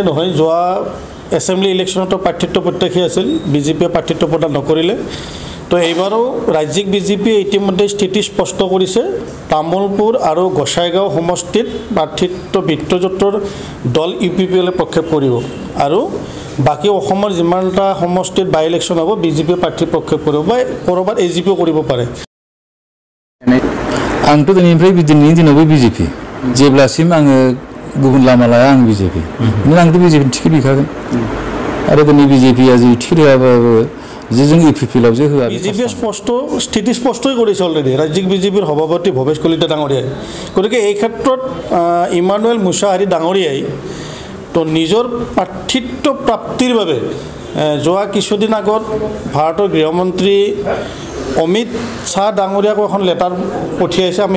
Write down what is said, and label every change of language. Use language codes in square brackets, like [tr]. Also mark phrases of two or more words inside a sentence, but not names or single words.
[as] নহয় যোৱা এছেম্বলি ইলেকশ্যনতো প্ৰাৰ্থিত্ব প্ৰত্যাশী আছিল বিজেপিয়ে প্ৰাৰ্থিত্ব প্ৰদান নকৰিলে তো এইবাৰো ৰাজ্যিক বিজেপিয়ে ইতিমধ্যে স্থিতি স্পষ্ট কৰিছে তামোলপুৰ আৰু গোসাইগাঁও সমষ্টিত প্ৰাৰ্থিত্ব মিত্ৰজোঁটৰ দল ইউপিপিএলে প্ৰক্ষেপ কৰিব আৰু বাকী অসমৰ যিমানটা সমষ্টিত [en] by election [as] হ'ব বিজেপিয়ে প্ৰাৰ্থী প্ৰক্ষেপ কৰিব বা ক'ৰবাত এজিপিও কৰিব পাৰে [brx] आंथ' दिनैनिफ्राय दिनैनि दिनावबो बिजेपि जेब्लासिम आङो गुबुन लामा लाया आं बिजेपि आंथ' बिजेपि टिकेट हैखागोन आरो दिनै बिजेपिया जि टिकेट होआबाबो যে जों इपिपिएलाव जे होआ [as] বিজেপিয়ে স্পষ্ট স্থিতি স্পষ্টই কৰিছে অলৰেডি ৰাজ্যিক বিজেপিৰ সভাপতি ভৱেশ কলিতা ডাঙৰীয়াই গতিকে এই ক্ষেত্ৰত ইমানুৱেল মুছাহাৰী ডাঙৰীয়াই তো নিজৰ প্ৰাৰ্থিত্ব প্ৰাপ্তিৰ বাবে যোৱা কিছুদিন আগত ভাৰতৰ গৃহমন্ত্ৰী অমিত শাহ ডাঙৰীয়াক এখন লেটাৰ পঠিয়াইছে আমি